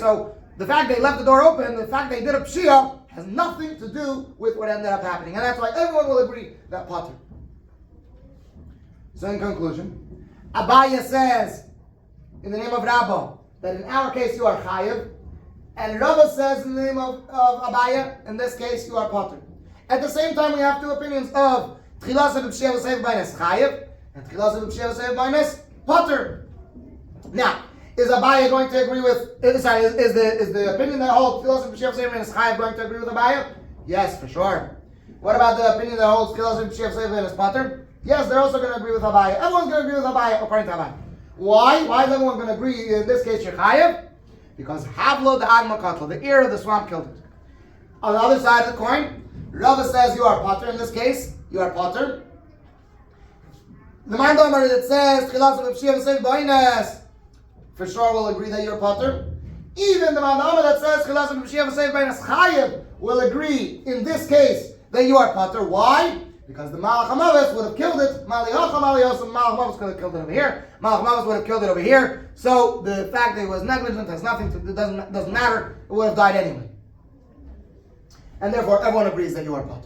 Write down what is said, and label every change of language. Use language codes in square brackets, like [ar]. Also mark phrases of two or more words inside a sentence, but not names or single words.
[en] So the fact they left the door open, the fact they did a pshia, has nothing to do with what ended up happening, and that's why everyone will agree that potter. So in conclusion, Abaya says, in the name of Rabba, that in our case you are chayiv, and Rabba says in the name of Abaya, in this case you are potter. At the same time, we have two opinions of [he] Tchilas b'pshia v'seif b'inus chayiv, [en] and [he] Tchilas b'pshia v'seif b'inus potter. [en] Now, is Abaya going to agree with? Is the opinion that holds [he] Tchilas b'pshia v'seif b'inus chayiv [en] going to agree with Abaya? Yes, for sure. What about the opinion that holds [he] Tchilas b'pshia v'seif b'inus potter? [en] Yes, they're also going to agree with Abaya. Everyone's going to agree with Abaya according to Abaya. Why? Why is everyone going to agree in this case you're chayiv? Because Havlo the [he] Agma Katla, [en] the ear of the swamp killed it. On the other side of the coin, Rava says you are potter. In this case, you are potter. The Mandomar that says [he] Tchilas b'pshia v'seif b'inus, [en] for sure will agree that you're potter. Even the Mandomar that says [he] Tchilas b'pshia v'seif b'inus chayiv [en] will agree in this case that you are potter. Why? Because the [he] Malach HaMavis [en] would have killed it. [he] Malach HaMavis [en] could have killed it over here. [he] Malach HaMavis [en] would have killed it over here. So the fact that it was negligent has nothing to. It doesn't matter. It would have died anyway. And therefore, everyone agrees that you are potter.